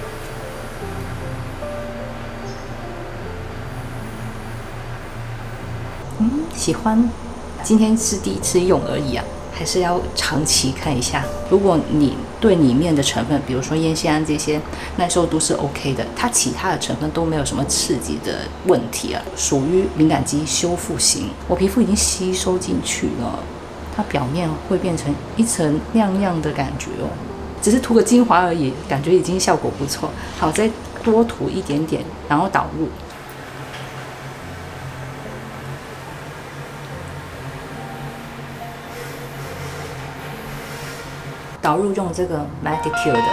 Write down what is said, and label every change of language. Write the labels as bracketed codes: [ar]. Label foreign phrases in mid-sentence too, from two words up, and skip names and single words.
[zh] 喜歡，今天是第一次用而已啊，還是要長期看一下。如果你對裡面的成分，比如說烟酰胺這些耐受度是 OK 的，它其他的成分都沒有什麼刺激的問題啊，屬於敏感肌修復型。我皮膚已經吸收進去了， 它表面會變成一層亮亮的感覺哦。只是塗個精華而已，感覺已經效果不錯。好，再多塗一點點，然後導入。导入用這個 Medicure 的